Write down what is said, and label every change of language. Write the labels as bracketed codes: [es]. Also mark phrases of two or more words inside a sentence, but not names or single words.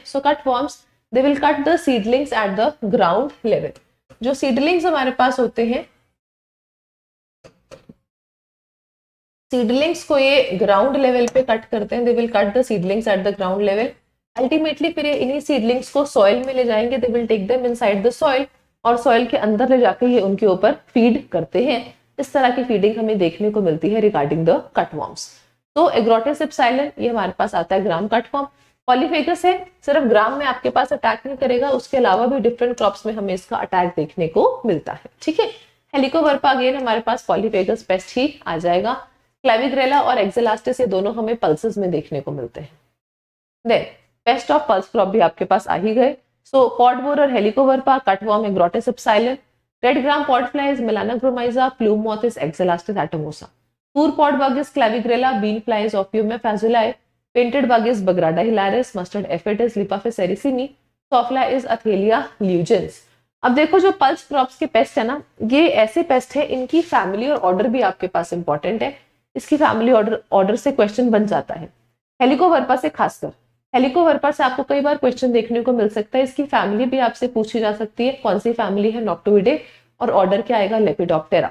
[en] So cutworms they will cut the seedlings at the ground level. [hi] जो सीडलिंग्स हमारे पास होते हैं, सीडलिंग्स को ये [en] ground level [hi] पे कट करते हैं। [en] They will cut the seedlings at the ground level. [hi] अल्टीमेटली फिर ये इन्हीं सीडलिंग्स को सॉइल में ले जाएंगे। [en] They will take them inside the soil, [hi] और सॉइल के अंदर ले जाकर ये उनके ऊपर फीड करते हैं। इस तरह की फीडिंग हमें देखने को मिलती है [en] regarding the cutworms. [hi] तो एग्रोटिस एप्सिलॉन ये हमारे पास आता है [en] gram cutworm. [hi] पॉलीफेगस है, सिर्फ ग्राम में आपके पास अटैक नहीं करेगा, उसके अलावा भी [en] different crops [hi] में हमें इसका अटैक देखने को मिलता है। ठीक है, हेलिकोवर्पा अगेन हमारे पास [en] polyphagous pest [hi] ही आ जाएगा। क्लेविग्रेला और एक्सेलास्टिस ये दोनों हमें पल्सेस में देखने को मिलते हैं। [en] Then pest of pulse crop [hi] भी आपके पास आ ही गए। [en] So pod borer, Helicoverpa, cutworm, Agrotis epsilon, red gram pod flies, Melanagromyza, plume moths, Exelastis atomosa, poor pod bug is Clavigralla, bean flies, Ophiomyia phaseoli, painted bug is Bagrada hilaris, mustard aphid is Lipaphis erysimi, sawfly is Athalia lugens. [hi] अब देखो जो [en] pulse crops [hi] के पेस्ट है ना, ये ऐसे पेस्ट है, इनकी फैमिली और ऑर्डर भी आपके पास इंपॉर्टेंट है। इसकी [en] family order [hi] से क्वेश्चन बन जाता है। हेलिकोवर्पा से खासकर, हेलिकोवर्पा से आपको कई बार क्वेश्चन देखने को मिल सकता है। इसकी फैमिली भी आपसे पूछी जा सकती है, कौन सी फैमिली है, नॉक्टोइडे, और ऑर्डर क्या आएगा, लेपिडोप्टेरा।